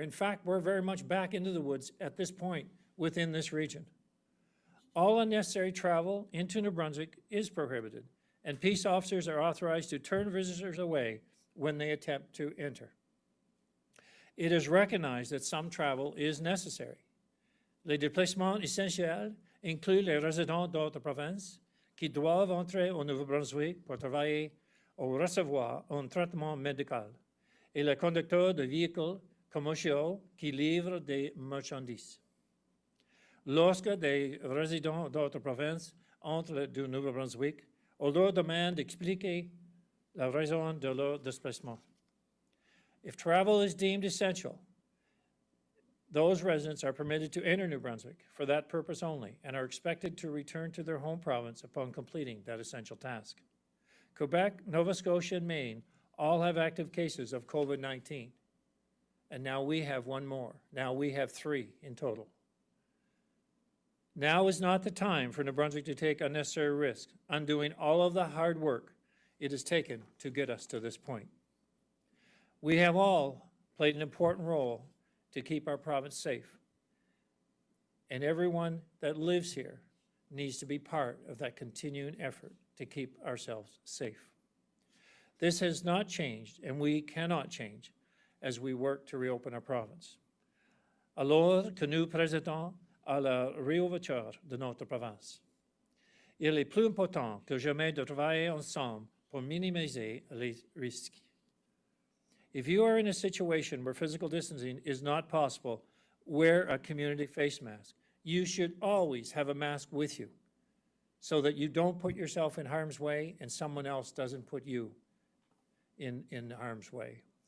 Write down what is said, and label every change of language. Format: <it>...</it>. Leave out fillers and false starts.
<en>In fact, we're very much back into the woods at this point within this region. All unnecessary travel into New Brunswick is prohibited, and peace officers are authorized to turn visitors away when they attempt to enter. It is recognized that some travel is necessary.</en> <fr>Les déplacements essentiels incluent les résidents d'autres provinces qui doivent entrer au Nouveau-Brunswick pour travailler ou recevoir un traitement médical, et les conducteurs de véhicules commerciaux qui livrent des marchandises. Lorsque des résidents d'autres provinces entrent du Nouveau-Brunswick, on leur demande d'expliquer la raison de leur déplacement.</fr> <en>If travel is deemed essential, Those residents are permitted to enter New Brunswick for that purpose only and are expected to return to their home province upon completing that essential task. Quebec, Nova Scotia, and Maine all have active cases of COVID-19. And now we have one more. Now we have 3 in total. Now is not the time for New Brunswick to take unnecessary risks, undoing all of the hard work it has taken to get us to this point. We have all played an important role to keep our province safe. And everyone that lives here needs to be part of that continuing effort to keep ourselves safe. This has not changed, and we cannot change as we work to reopen our province.</en> <fr>Alors que nous présentons à la réouverture de notre province, il est plus important que jamais de travailler ensemble pour minimiser les risques.</fr> <en>If you are in a situation where physical distancing is not possible, wear a community face mask. You should always have a mask with you so that you don't put yourself in harm's way and someone else doesn't put you in harm's way.</en>